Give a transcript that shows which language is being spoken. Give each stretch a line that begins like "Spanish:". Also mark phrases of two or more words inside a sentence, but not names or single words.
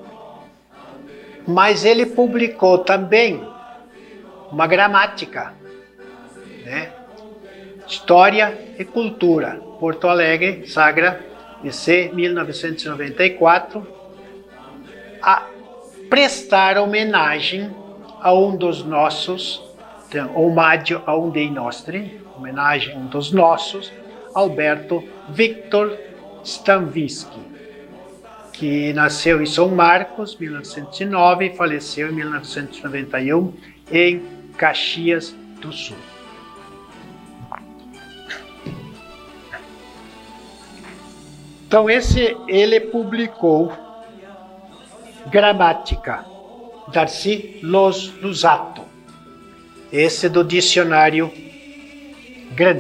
Portuguese: Mas ele publicou também uma gramática, né? História e Cultura, Porto Alegre, Sagra, DC 1994, a prestar homenagem a um dos nossos,
Italian: omaggio a um dei nostri,
Portuguese: homenagem a um dos nossos, Alberto Victor Stanviski, que nasceu em São Marcos, 1909, e faleceu em 1991 em Caxias do Sul. Então ele publicou Gramática, Darcy Lusato, esse do dicionário grande.